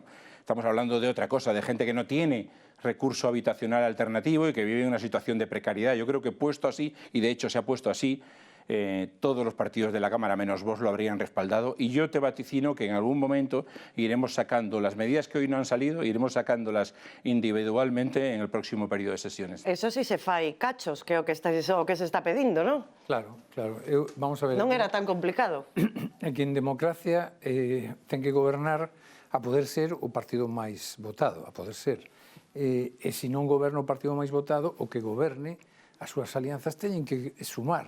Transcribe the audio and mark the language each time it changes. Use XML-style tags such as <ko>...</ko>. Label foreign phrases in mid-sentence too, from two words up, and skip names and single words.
<es>Estamos hablando de otra cosa, de gente que no tiene recurso habitacional alternativo y que vive en una situación de precariedad. Yo creo que puesto así, y de hecho se ha puesto así, todos los partidos de la Cámara, menos Vox, lo habrían respaldado. Y yo te vaticino que en algún momento iremos sacando las medidas que hoy no han salido, iremos sacándolas individualmente en el próximo periodo de sesiones.</es> <gl>Eso sí se fai cachos, que é o que se está pedindo, non? Claro. Vamos a ver. Non era tan complicado. Aquí en democracia ten que gobernar a poder ser o partido máis votado, a poder ser. E se non goberna o partido máis votado, o que goberne, as súas alianzas teñen que sumar.</gl>